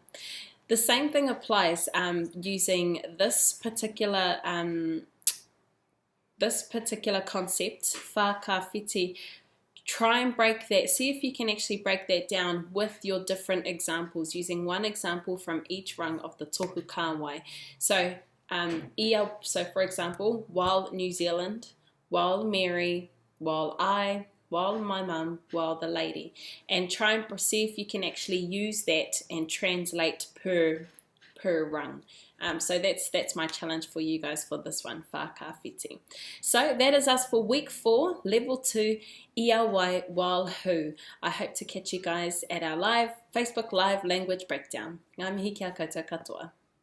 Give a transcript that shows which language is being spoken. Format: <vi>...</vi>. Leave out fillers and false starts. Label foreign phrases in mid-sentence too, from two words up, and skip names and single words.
<en>The same thing applies using this particular concept, whakawhiti. Try and break that. See if you can actually break that down with your different examples, using one example from each rung of the</en> <mi>tohu kāwai.</mi> <en>So, so for example, while New Zealand, while Mary, while I, while my mum, while the lady. And try and see if you can actually use that and translate per rung. So that's my challenge for you guys for this one, whakawhiti. So that is us for week 4, level 2,</en> <mi>ia wai,</mi> <en>while who. I hope to catch you guys at our Facebook Live language breakdown.</en> <mi>Ngā mihi kia koutou katoa.</mi>